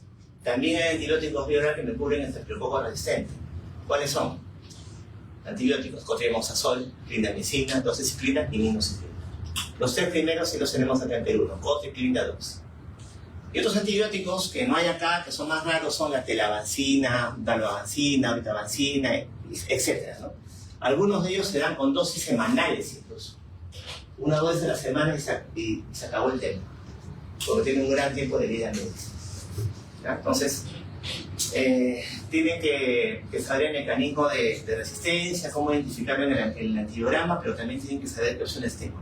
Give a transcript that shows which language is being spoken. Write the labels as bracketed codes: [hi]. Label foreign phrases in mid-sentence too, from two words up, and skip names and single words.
[es] También hay antibióticos vía oral que me cubren estafilococo resistente. ¿Cuáles son? Antibióticos: cotrimoxazol, clindamicina, doxiciclina y minoxidil. Los tres primeros sí los tenemos acá en Perú, ¿no? Cotre, clinda, dox. Y otros antibióticos que no hay acá, que son más raros, son la telavancina, dalbavancina, vitavancina, etc., ¿no? Algunos de ellos se dan con dosis semanales incluso. Una dosis a la semana y se acabó el tema, porque tiene un gran tiempo de vida media. Entonces, tienen que saber el mecanismo de resistencia, cómo identificarlo en el antibiograma, pero también tienen que saber qué opciones tengo.